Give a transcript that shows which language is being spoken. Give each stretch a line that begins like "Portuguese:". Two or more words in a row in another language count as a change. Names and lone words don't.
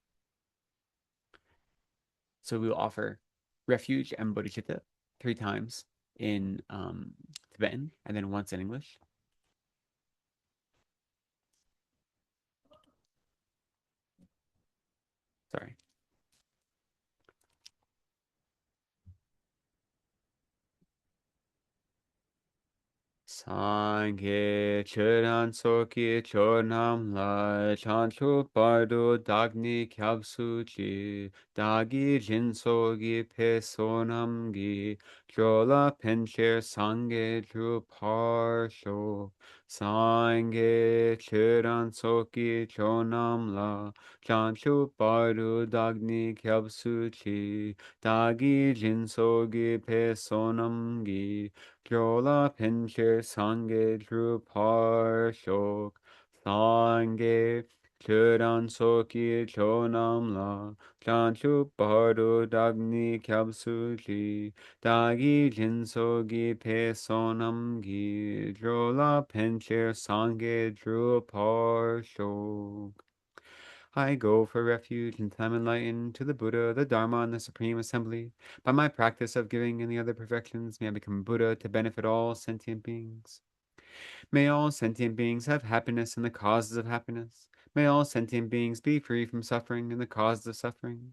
English: So we will offer refuge and bodhicitta 3 times in Tibetan and then once in English. Sorry.
Tibetan: སངས་རྒྱས་ཆོས་དང་ཚོགས་ཀྱི་མཆོག་རྣམས་ལ་ བྱང་ཆུབ་བར་དུ་བདག་ནི་སྐྱབས་སུ་མཆི་ བདག་གིས་སྦྱིན་སོགས་བགྱིས་པའི་བསོད་ནམས་ཀྱིས འགྲོ་ལ་ཕན་ཕྱིར་སངས་རྒྱས་འགྲུབ་པར་ཤོག་ སངས་རྒྱས་ཆོས་དང་ཚོགས་ཀྱི་མཆོག་རྣམས་ལ བྱང་ཆུབ་བར་དུ་བདག་ནི་སྐྱབས་སུ་མཆི་ བདག་གིས་སྦྱིན་སོགས་བགྱིས་པའི་བསོད་ནམས་ཀྱིས་ འགྲོ་ལ་ཕན་ཕྱིར་སངས་རྒྱས་འགྲུབ་པར་ཤོག་ སངས་རྒྱས་ཆོས་དང་ཚོགས་ཀྱི་མཆོག་རྣམས་ལ་ བྱང་ཆུབ་བར་དུ་བདག་ནི་སྐྱབས་སུ་མཆི་ བདག་གིས་སྦྱིན་སོགས་བགྱིས་པའི་བསོད་ནམས་ཀྱིས་ འགྲོ་ལ་ཕན་ཕྱིར་སངས་རྒྱས་འགྲུབ་པར་ཤོག.
English: I go for refuge until I'm enlightened to the Buddha, the Dharma, and the Supreme Assembly. By my practice of giving and the other perfections, may I become Buddha to benefit all sentient beings. May all sentient beings have happiness and the causes of happiness. May all sentient beings be free from suffering and the causes of suffering.